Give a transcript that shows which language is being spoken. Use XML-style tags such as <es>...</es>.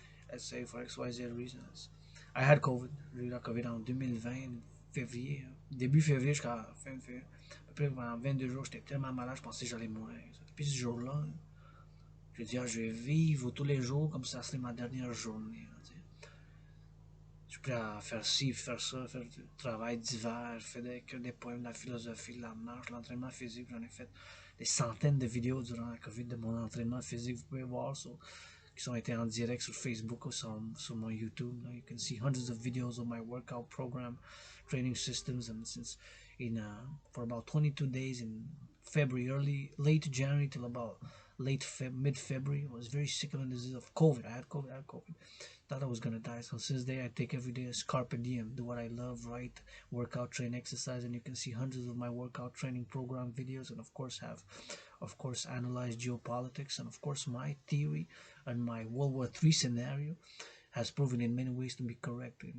<en>Let's say for XYZ reasons. I had COVID.</en> <fr>J'ai eu la COVID en 2020, février. Début février jusqu'à fin février. À peu près pendant 22 jours, j'étais tellement malade, je pensais que j'allais mourir. Depuis ce jour-là, je dis, je vais vivre tous les jours comme si ça serait ma dernière journée. Je suis prêt à faire ci, faire ça, faire du travail d'hiver, faire des poèmes, de la philosophie, de la marche, l'entraînement physique. J'en ai fait des centaines de vidéos durant la COVID de mon entraînement physique. Vous pouvez voir qui ont été en direct sur Facebook ou sur mon YouTube.</fr> <en>You can see hundreds of videos of my workout program, training systems, and for about 22 days in February, late January till about mid-February. I was very sick of the disease of COVID. I had COVID. Thought I was gonna die. So since then, I take every day as carpe diem. Do what I love, write, workout, train, exercise, and you can see hundreds of my workout training program videos, and of course analyze geopolitics, and of course my theory and my World War III scenario has proven in many ways to be correct.</en>